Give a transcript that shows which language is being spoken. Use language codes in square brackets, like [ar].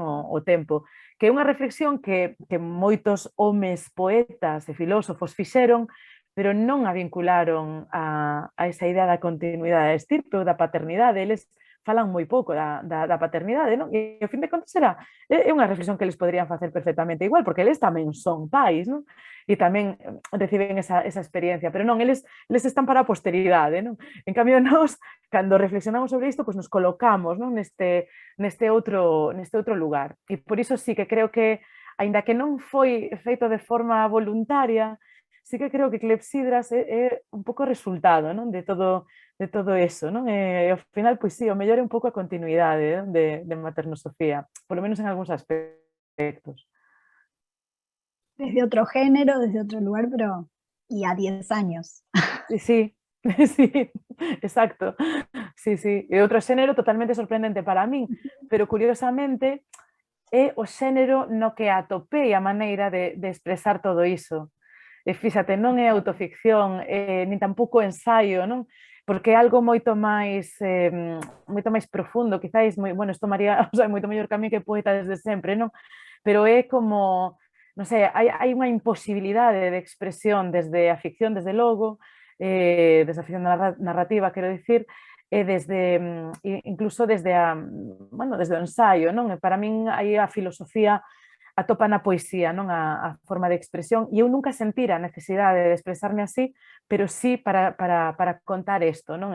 [gl] O tempo, que é unha reflexión que moitos homes poetas e filósofos fixeron, pero non a vincularon a esa idea da continuidade da estirpe ou da paternidade. Eles falan moi pouco da paternidade, non? E ao fin de contas é unha reflexión que eles poderían facer perfectamente igual, porque eles tamén son pais, non? E tamén reciben esa experiencia, pero non, eles están para a posteridade, non? En cambio, nós, cando reflexionamos sobre isto, pois nos colocamos, non? Neste outro lugar. E por iso sí que creo que, aínda que non foi feito de forma voluntaria, sí que creo que Clepsidras é un pouco resultado, non? De todo eso, non? E ao final, pois sí, o mellor é un pouco a continuidade, non? de Maternosofía, polo menos en algúns aspectos. [es] Desde otro género, desde otro lugar, pero y a 10 años. Sí, sí, exacto. Sí, sí. [gl] E outro xénero totalmente sorprendente para min, pero curiosamente é o xénero no que atopei a maneira de expresar todo iso. E fíxate, non é autoficción, nin tampouco ensaio, non? Porque é algo moito máis profundo, quizáis, bueno, isto María o sea, moito mellor que a mí que poeta desde sempre, non? Pero é como, non sei, hai unha imposibilidade de expresión desde a ficción, desde logo, desde a ficción narrativa, quero dicir, e desde, incluso desde desde o ensaio, non? E para min aí a filosofía atopa na poesía, non? A forma de expresión, e eu nunca sentira a necesidade de expresarme así, pero sí para contar isto, non?